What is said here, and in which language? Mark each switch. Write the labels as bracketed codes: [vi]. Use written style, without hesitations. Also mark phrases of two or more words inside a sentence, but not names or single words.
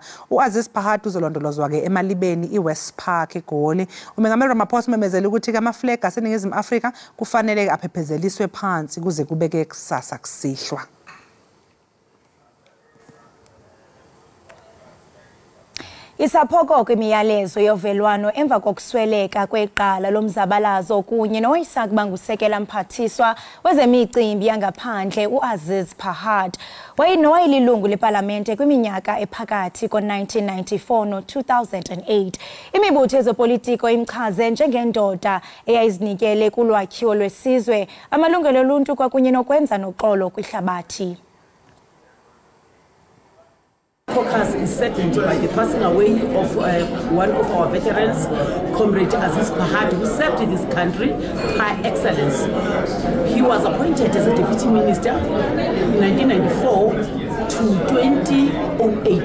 [zu] uAziz Pahad uzolondolozwa ke emalibeni iWest Park eGoli. Umengameli Ramaphosa umemezele ukuthi ke amaflag aseNingizimu Afrika kufanele aphephezeliswe phansi kuze kubeke kusasa kusihlwa. [xh] Isaphoko kwimiyalezo yovelwano emva kokusweleka kweqala lomzabalazo kunye noyisakuba ngusekela mphathiswa wezemicimbi yangaphandle uAziz Pahad. Wayelilungu leParlamente kwiminyaka ephakathi ko-1994 no-2008. Imibutho yezopolitiko imchaze njengendoda eyayizinikele kulwakhiwo lwesizwe, amalungelo oluntu kwakunye nokwenza noxolo kwihlabathi. [en] focus is saddened by the passing away of one of our veterans, Comrade Aziz Pahad, who served in this country by excellence. He was appointed as a deputy minister in 1994 to 2008.